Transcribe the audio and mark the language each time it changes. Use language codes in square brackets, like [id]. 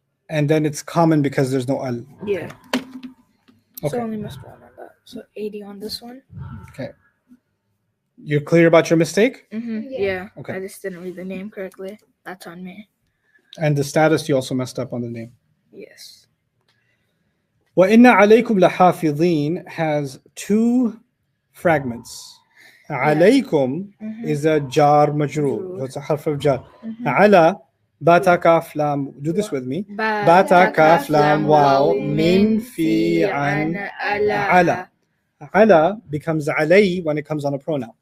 [en] And then it's common because there's no al. Yeah. Okay. So only missed one on that. So 80 on this one. Okay. You're clear about your mistake? Mm-hmm. Yeah. Yeah. Okay. I just didn't read the name correctly. That's on me. And the status, you also messed up on the name. Yes. [ar] وَإِنَّ عَلَيْكُمْ لَحَافِظِينَ [en] has 2 fragments. عَلَيْكُمْ is a jar majroor. So it's a harf of jar. عَلَى bata kaf lam. Do this with me. Bata kaf lam waw min fi an ala. Ala becomes alay when it comes on a pronoun.